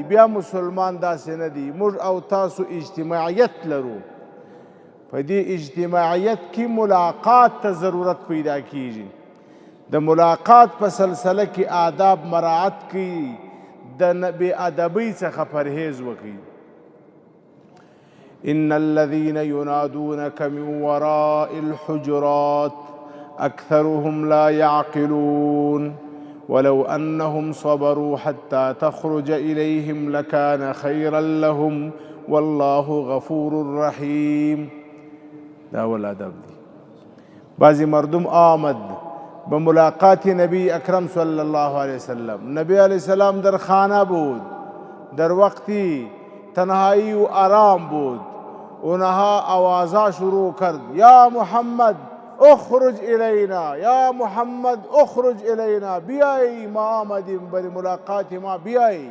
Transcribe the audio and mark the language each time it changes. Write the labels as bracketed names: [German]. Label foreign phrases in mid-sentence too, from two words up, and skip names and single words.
[Pashto] بیا مسلمان داسې نه دی. موږ او تاسو اجتماعیت لرو. په دې اجتماعیت کې ملاقات ته ضرورت پیدا کیږي. د ملاقات په سلسله کې آداب مراعات کړئ، د بې ادبۍ څخه پرهیز وکړئ. [Arabic] ان الذين ينادونك من وراء الحجرات اكثرهم لا يعقلون ولو انهم صبروا حتى تخرج اليهم لكان خيرا لهم والله غفور رحيم. [Pashto] دا اول ادب دی. [Persian] بعضی مردم آمد به ملاقات نبی اکرم [Arabic] صلی الله علیه وسلم. [Persian] نبی علیه السلام در خانه بود، در وقتی تنهایی و آرام بود. اونها آوازا شروع کرد [Arabic] یا محمد اخرج الینا، یا محمد اخرج الینا، [Persian] بیایی ما آمدیم بر ملاقات ما بیایی.